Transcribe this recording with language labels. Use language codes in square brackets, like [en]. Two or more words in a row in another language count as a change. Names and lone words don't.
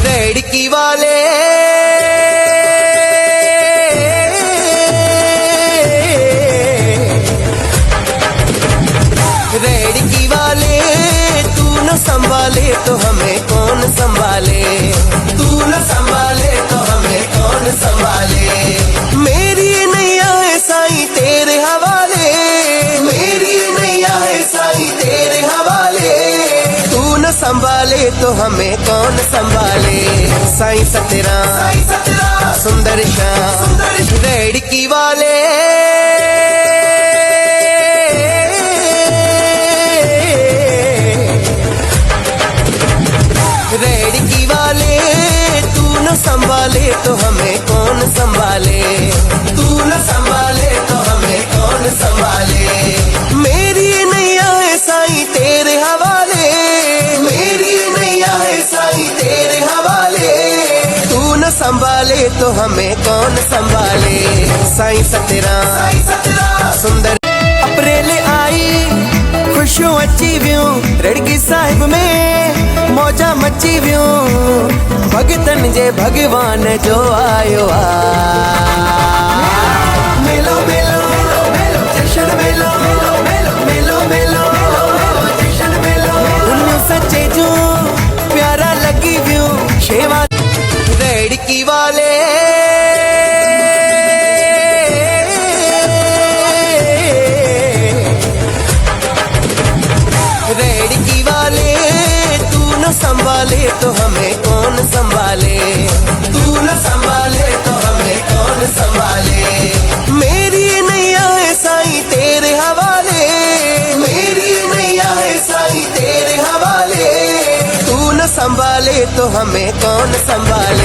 [hi] रेड़की वाले तू न संभाले तो हमें कौन संभाले। तू न संभाले तो हमें कौन संभाले। मेरी नैया है साईं तेरे हवाले। मेरी नैया है साईं तेरे हवाले। तू न संभाले तो हमें कौन संभाले। साईं सतराम सुंदर श्याम रेड़की वाले। रेड़की वाले संभाले तो हमें कौन संभाले, तू न संभाले तो हमें कौन संभाले। मेरी नैया है साईं तेरे हवाले, मेरी नैया है साईं तेरे हवाले। तू न संभाले तो हमें कौन संभाले। [sd] साईं सतराम सुंदर अप्रैल आई, खुशियों अची वियूं रड़गी साहिब में, मौजा मची वियूं भगतन जे भगवान जो आयो आ। मेलो मेलो मेलो जशन मेलो मेलो मेलो मेलो जशन मेलो, उन सच्चे जो प्यारा लगी वियूं शेवा रेड़की वाले। [hi] रेड़की वाले तू न संभाले तो हमें कौन संभाले, तू न संभाले तो हमें कौन संभाले। मेरी नैया है साईं तेरे हवाले, मेरी नैया है साईं तेरे हवाले। तू न संभाले तो हमें कौन संभाले।